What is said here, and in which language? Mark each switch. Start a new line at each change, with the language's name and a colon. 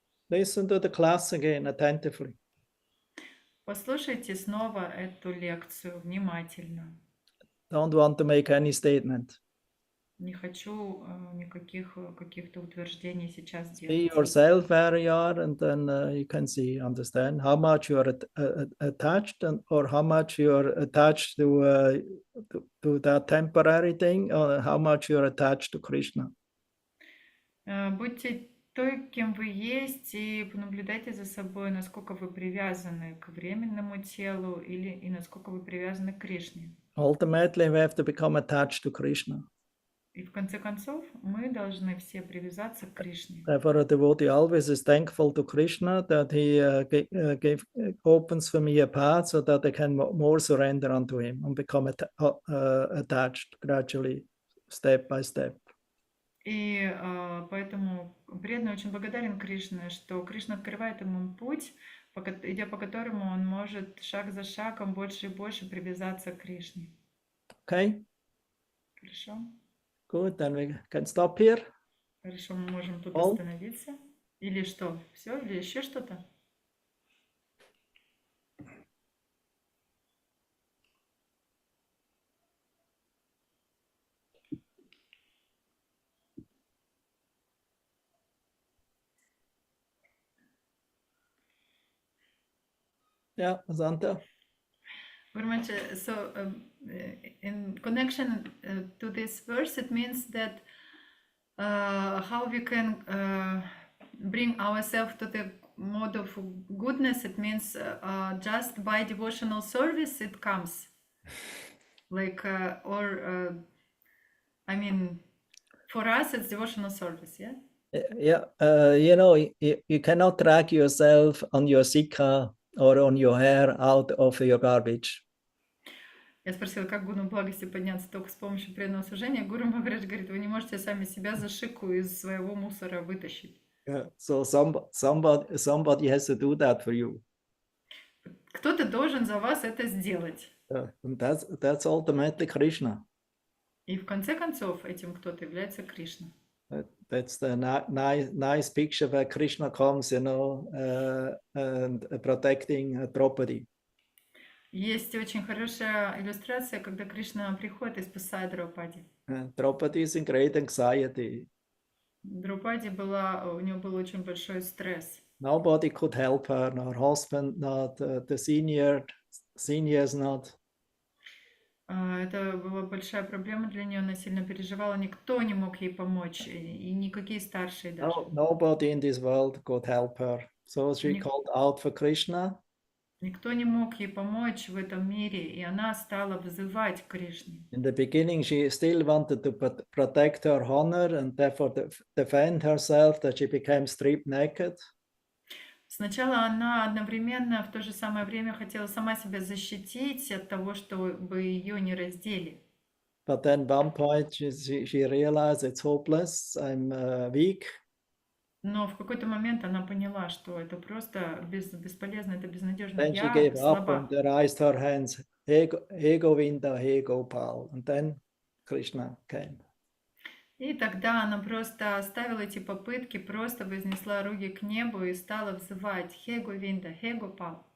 English: Listen to the class again attentively.
Russian: Послушайте снова эту лекцию внимательно.
English: Don't want to make any statement.
Russian: Не хочу никаких каких-то утверждений сейчас
English: See
Russian: делать.
English: yourself where you are, and then you can understand how much you are attached, or how much you are attached to that temporary thing, or how much you are attached to Krishna.
Russian: Будьте той, кем вы есть, и понаблюдайте за собой, насколько вы привязаны к временному телу и насколько вы привязаны к Кришне.
English: Ultimately, we have to become attached to Krishna.
Russian: И в конце концов, мы должны все привязаться к Кришне.
English: Therefore, a devotee always is thankful to Krishna that he opens for me a path so that I can more surrender unto him and become attached gradually, step by step.
Russian: И поэтому преданный очень благодарен Кришне, что Кришна открывает ему путь, идя по которому он может шаг за шагом больше и больше привязаться к Кришне.
English: Okay?
Russian: Хорошо?
English: Good, then we can stop here.
Russian: Хорошо, мы можем тут
English: All?
Russian: остановиться. Или что? Все? Или еще что-то?
English: Yeah, Asanta. Very much. So, in connection to this verse, it means that how we can bring ourselves to the mode of goodness. It means just by devotional service it comes. Like, I mean, for us it's devotional service, yeah? Yeah, you cannot drag yourself on your sikha or on your hair out of your garbage.
Russian: Я спросила, как Гуру благости подняться только с помощью преданного служения. Гуру Махарадж говорит, вы не можете сами себя за шику из своего мусора вытащить.
English: Yeah. So somebody has to do that for you.
Russian: Кто-то должен за вас это сделать.
English: And that's ultimately Krishna.
Russian: И в конце концов этим кто-то является Кришна.
English: That's the nice picture where Krishna comes, and protecting property.
Russian: Есть очень хорошая иллюстрация, когда Кришна приходит и спасает Драупади.
English: Draupadi is in great anxiety.
Russian: Драупади у него был очень большой стресс.
English: Nobody could help her, no her husband, not the seniors, not.
Russian: Это была большая проблема для нее, она сильно переживала, никто не мог ей помочь, и никакие старшие даже.
English: Nobody in this world could help her. So she
Russian: Ник-
English: called out for Krishna.
Russian: Никто не мог ей помочь в этом мире, и она стала взывать к Кришне.
English: In the beginning, she still wanted to protect her honor and therefore defend herself, that she became stripped naked.
Russian: Сначала она одновременно в то же самое время хотела сама себя защитить от того, чтобы ее не раздели.
English: But then one point she realized it's hopeless, I'm weak.
Russian: Но в какой-то момент она поняла, что это просто бесполезно, это безнадежно.
English: Then she
Russian: Я
English: gave up
Russian: слаба.
English: and raised her hands, He Govinda, He Gopal. And then Krishna came.
Russian: И тогда она просто оставила эти попытки, просто вознесла руки к небу и стала взывать «Хе Говинда, Хе Гопал».